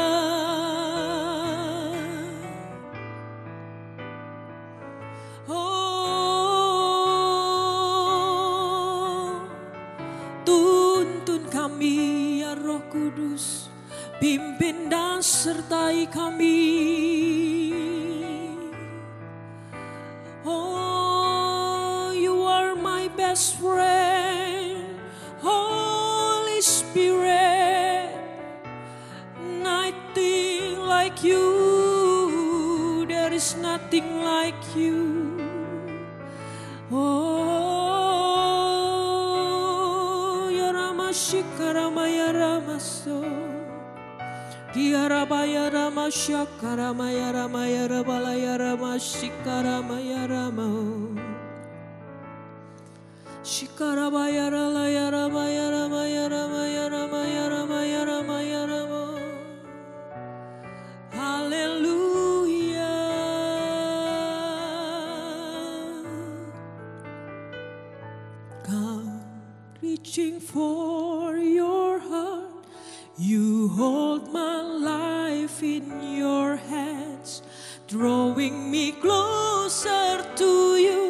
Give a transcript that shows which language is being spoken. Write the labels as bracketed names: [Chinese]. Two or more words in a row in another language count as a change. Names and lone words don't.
[Indonesian] Oh, tuntun kami ya Roh Kudus, pimpin dan sertai kami. [English] Oh, you are my best friend, Holy Spirit. Nothing like you, there is nothing like you. Oh, ya Rama Shikarama ya Ramaso. Kiarabaya Rama Shakara ya Rama ya Rabala ya Rama Shikarama ya Rama. Shikarabaya Rala ya Rama ya Rama ya Rama ya Rama ya Rama ya Rama ya Rama. Hallelujah. Come reaching for your heart, you hold my life in your hands, drawing me closer to you.